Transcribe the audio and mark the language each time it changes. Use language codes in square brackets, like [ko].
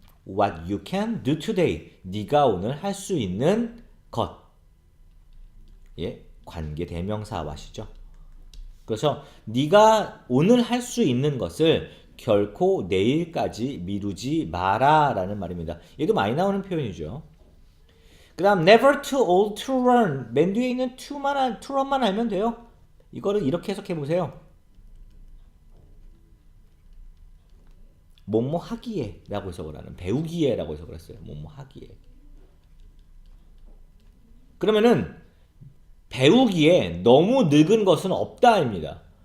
[en] What you can do today. [ko] 네가 오늘 할 수 있는 것. 예, 관계 대명사와시죠. 그래서 네가 오늘 할 수 있는 것을 결코 내일까지 미루지 마라 라는 말입니다. 얘도 많이 나오는 표현이죠. 그 다음 [en] never too old to learn. [ko] 맨 뒤에 있는 to run만 알면 돼요. 이거를 이렇게 해석해 보세요. 뭐뭐 하기에 라고 해석을 하는 배우기에 라고 해석을 했어요. 뭐뭐 하기에. 그러면은 배우기에 너무 늙은 것은 없다입니다.